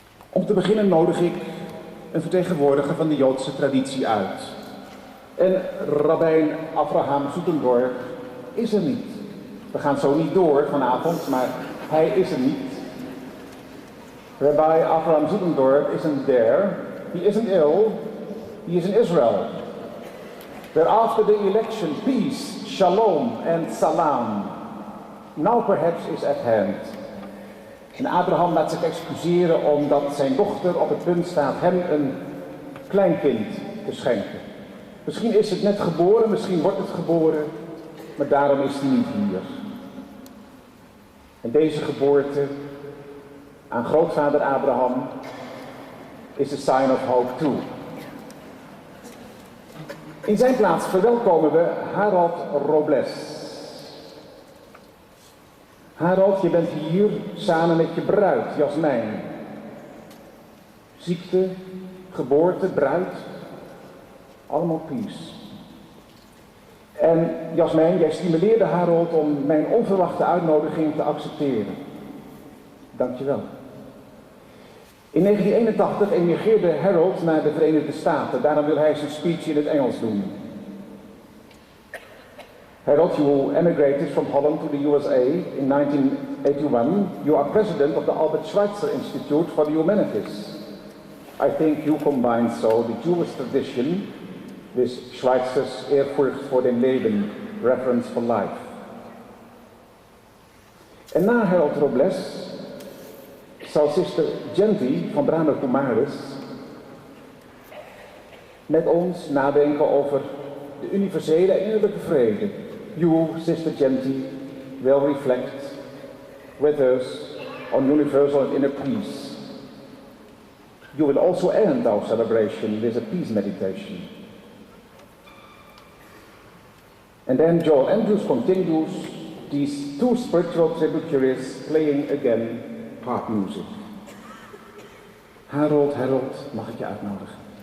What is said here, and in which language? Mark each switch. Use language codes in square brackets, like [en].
[nl] Om te beginnen nodig ik een vertegenwoordiger van de Joodse traditie uit. En rabbijn Avraham Zoetendorp is er niet. We gaan zo niet door vanavond, maar hij is er niet. [en] Rabbi Avraham Zoetendorp isn't there. He isn't ill. He is in Israel. Where after the election, peace, shalom and salam now perhaps is at hand. [nl] En Abraham laat zich excuseren omdat zijn dochter op het punt staat hem een kleinkind te schenken. Misschien is het net geboren, misschien wordt het geboren, maar daarom is hij niet hier. En deze geboorte aan grootvader Abraham [en] is a sign of hope too. [nl] In zijn plaats verwelkomen we Harold Robles. Harold, je bent hier samen met je bruid, Jasmijn. Ziekte, geboorte, bruid, allemaal peace. En Jasmijn, jij stimuleerde Harold om mijn onverwachte uitnodiging te accepteren. Dank je wel. In 1981 emigreerde Harold naar de Verenigde Staten. Daarom wil hij zijn speech in het Engels doen. [en] Harold, you emigrated from Holland to the USA in 1981. You are president of the Albert Schweitzer Institute for the Humanities. I think you combine so the Jewish tradition with Schweitzer's [de] Ehrfurcht vor dem Leben, [en] reference for life. [nl] En na Harold Robles zal zuster Jayanti van Brahma Kumaris met ons nadenken over de universele en innerlijke vrede. [en] You, sister Jayanti, will reflect with us on universal and inner peace. You will also end our celebration with a peace meditation. And then Joel Andrews continues these two spiritual tributaries playing again harp music. [nl] Harold, mag ik je uitnodigen?